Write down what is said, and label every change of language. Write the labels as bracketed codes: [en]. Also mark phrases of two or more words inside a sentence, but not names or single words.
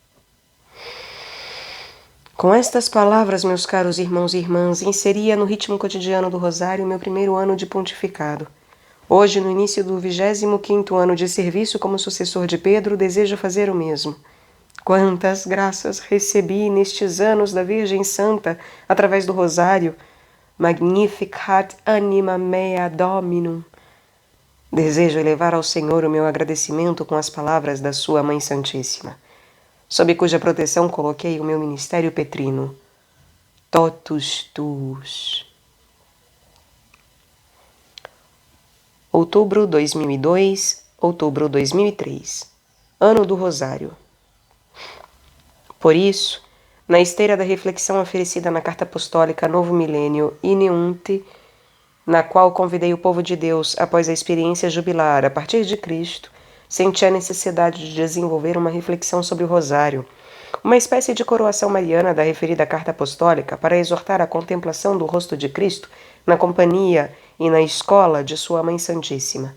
[pt] Com estas palavras, meus caros irmãos e irmãs, inseria no ritmo cotidiano do rosário meu primeiro ano de pontificado. Hoje, no início do 25º ano de serviço como sucessor de Pedro, desejo fazer o mesmo. Quantas graças recebi nestes anos da Virgem Santa através do rosário. [la] Magnificat anima mea Dominum. [pt] Desejo elevar ao Senhor o meu agradecimento com as palavras da sua Mãe Santíssima, sob cuja proteção coloquei o meu ministério petrino. [la] Totus tuus. [pt] Outubro 2002, outubro 2003. Ano do Rosário. Por isso, na esteira da reflexão oferecida na Carta Apostólica Novo Milênio Ineunte, na qual convidei o povo de Deus, após a experiência jubilar a partir de Cristo, senti a necessidade de desenvolver uma reflexão sobre o rosário, uma espécie de coroação mariana da referida Carta Apostólica para exortar a contemplação do rosto de Cristo na companhia e na escola de sua Mãe Santíssima.